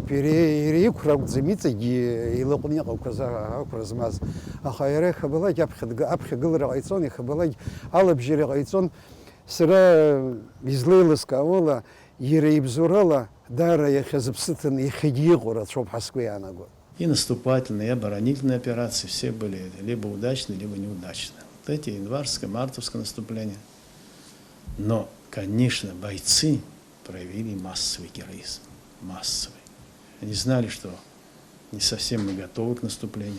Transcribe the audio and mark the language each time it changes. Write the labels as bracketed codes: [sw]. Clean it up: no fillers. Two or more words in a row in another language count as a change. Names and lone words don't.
[ab] Иара иқәра акәӡам, иҵегьы илаҟәны иҟақәаз ақәра змаз. Аха иара ихабалагь аԥхьагылара ҟаиҵон, ихабалагь алабжьара ҟаиҵон. Сара излеилыскаауала, иара ибзоурала даара иахьа зыԥсы ҭаны иахьагьы иҟоу рацәоуп ҳәа сгәы иаанагоит. [ru] И наступательные, и оборонительные операции все были либо удачные, либо неудачные. Вот эти январское, мартовское наступление. Но, конечно, бойцы проявили массовый героизм. Массовый. Они знали, что не совсем мы готовы к наступлению.